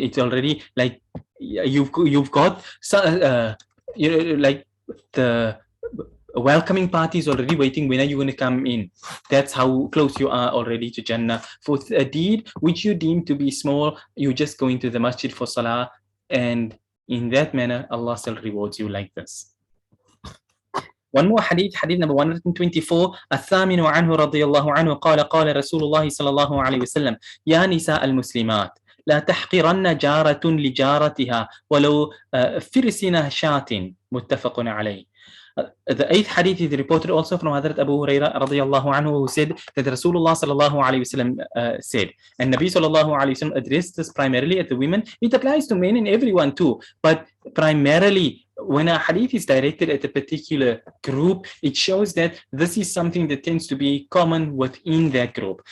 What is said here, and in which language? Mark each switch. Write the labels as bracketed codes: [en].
[en] It's already like you've got like the welcoming party is already waiting. When are you going to come in? That's how close you are already to Jannah. For a deed which you deem to be small, you just go into the masjid for salah, and in that manner, Allah still rewards you like this. One more hadith number 124. [ar] الثامن عنه رضي الله عنه قال قال رسول الله صلى الله عليه وسلم يا نساء المسلمات لا تحقرن جارة لجارتها ولو فرسنا شاة. متفق عليه. [en] The eighth hadith is reported also from Hadrat Abu Huraira radiallahu anhu, who said that Rasulullah sallallahu alayhi wasallam said, and Nabi sallallahu alayhi wasallam addressed this primarily at the women. It applies to men and everyone too, but primarily when a hadith is directed at a particular group, it shows that this is something that tends to be common within that group.